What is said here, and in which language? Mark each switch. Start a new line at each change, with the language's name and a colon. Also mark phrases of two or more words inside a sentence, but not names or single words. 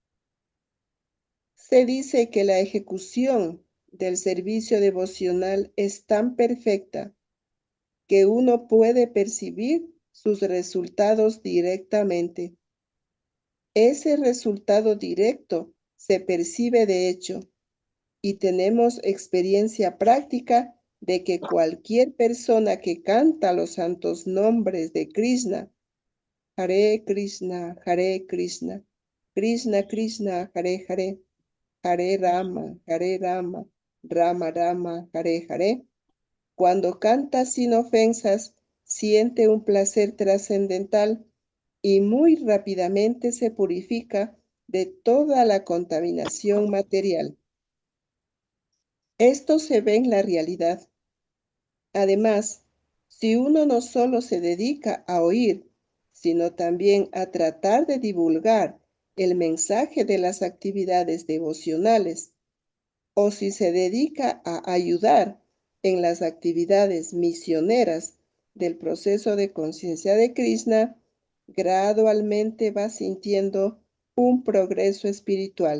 Spanish: Se dice que la ejecución del servicio devocional es tan perfecta que uno puede percibir sus resultados directamente. Ese resultado directo se percibe de hecho y tenemos experiencia práctica de que cualquier persona que canta los santos nombres de Krishna, Hare Krishna, Hare Krishna, Krishna Krishna, Hare Hare, Hare Rama, Rama Rama, Hare Hare, cuando canta sin ofensas, siente un placer trascendental y muy rápidamente se purifica de toda la contaminación material. Esto se ve en la realidad. Además, si uno no solo se dedica a oír, sino también a tratar de divulgar el mensaje de las actividades devocionales, o si se dedica a ayudar en las actividades misioneras del proceso de conciencia de Krishna, gradualmente va sintiendo un progreso espiritual.